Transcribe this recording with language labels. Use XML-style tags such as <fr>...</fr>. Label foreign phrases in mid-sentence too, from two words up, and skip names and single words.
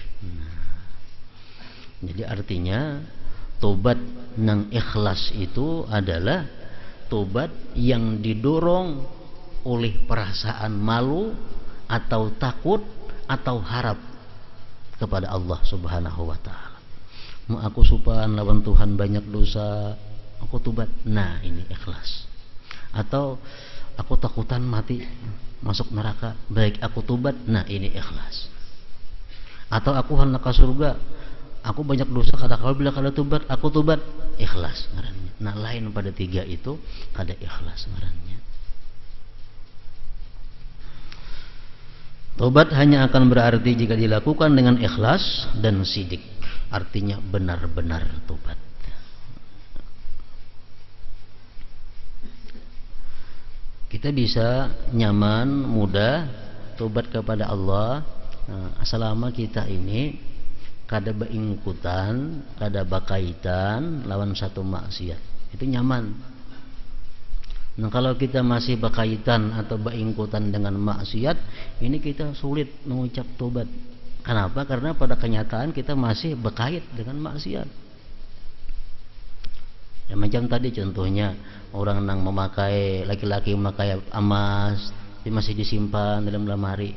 <id>Jadi artinya tobat nang ikhlas itu adalah tobat yang didorong oleh perasaan malu atau takut atau harap kepada Allah</id> <ar>سبحانه وتعالى.</ar> <bjn>Mau aku supaan lawan Tuhan banyak dosa, aku tobat. Nah, ini ikhlas. Atau aku takutan mati masuk neraka, baik aku tobat. Nah, ini ikhlas. Atau aku hendak ke surga, aku banyak dosa, kata kalau bila kada tobat, aku tobat, ikhlas ngarannya. Nah, lain pada tiga itu kada ikhlas ngarannya.</bjn> <id>Tobat hanya akan berarti jika dilakukan dengan ikhlas dan sidik. Artinya benar-benar tobat.</id> <bjn>Kita bisa nyaman, mudah tobat kepada Allah selama kita ini kada beingkutan, kada bakaitan lawan satu maksiat. Itu nyaman.</bjn> <id>Nah, kalau kita masih berkaitan atau beingkutan dengan maksiat, ini kita sulit mengucap tobat. Kenapa? Karena pada kenyataan kita masih berkait dengan maksiat. Ya, macam tadi contohnya orang yang memakai, laki-laki memakai emas, dia masih disimpan dalam lemari.</id>